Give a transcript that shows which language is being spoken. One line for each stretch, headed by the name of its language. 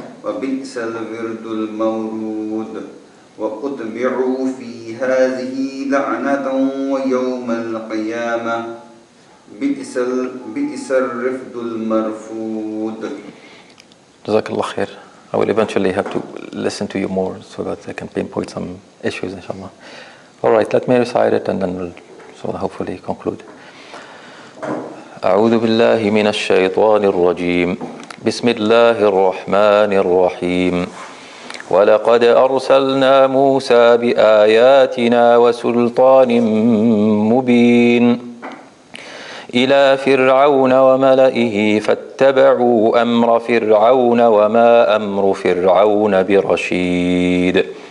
Arabic: وبئس الورد المورود وأتبعوا في هذه لعنة ويوم القيامة بئس الرفد المرفود. Jazakallah khair.
English: I will eventually have to listen to you more so that I can pinpoint some issues, inshallah. All right, let me recite it and then we'll hopefully conclude.
Arabic: أعوذ بالله من الشيطان الرجيم. بسم الله الرحمن الرحيم. ولقد أرسلنا موسى بآياتنا وسلطان مبين إلى فرعون وملئه فاتبعوا أمر فرعون وما أمر فرعون برشيد